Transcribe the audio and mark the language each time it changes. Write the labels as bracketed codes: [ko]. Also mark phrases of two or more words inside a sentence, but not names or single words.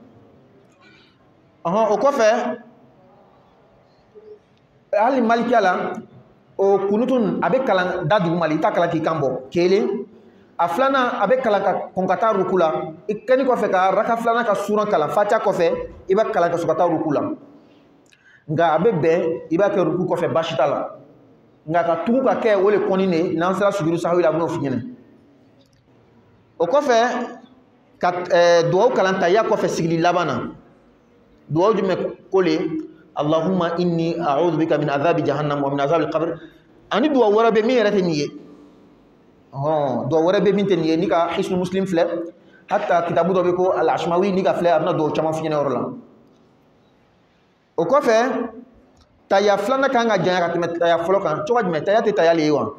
[bm] O kɔfɛ hali malikiya la o kunutun a bɛ kalan da duguma i t'a kalan k'i kan bɔ kelen, a filanan a bɛ kalan ka kɔn ka taa ruku la, i kɛni kɔfɛ ka raka filanan ka suran kalan fatiha kɔfɛ i b'a kalan ka sɔrɔ ka taa ruku la, nka a bɛ bɛn i b'a kɛ ruku kɔfɛ baasi t'a la, nka ka tugu ka kɛ o de kɔni de n'an sera sujudu sahwi la a bɛn'o f'i ɲɛna. O kɔfɛ ka dugawu kalan tahiyya kɔfɛ sigili laban na, dugawu jumɛn ko le [ar] اللهم إني أعوذ بك من عذاب جهنم ومن عذاب القبر, [bm] ani dugawu wɛrɛ bɛ min yɛrɛ tɛ nin ye. Dugawu wɛrɛ bɛ min tɛ nin ye, ni ka hisnu muslim filɛ, hatta kitabu dɔ bɛ ko al-ashmawi ni ka filɛ a bɛna dugawu caman f'i ɲɛna yɔrɔ la. O kɔfɛ tahiyya filanan kan ka janya ka tɛmɛ tahiyya fɔlɔ kan, cogo jumɛn? Tahiyya tɛ tahiyya le ye wa?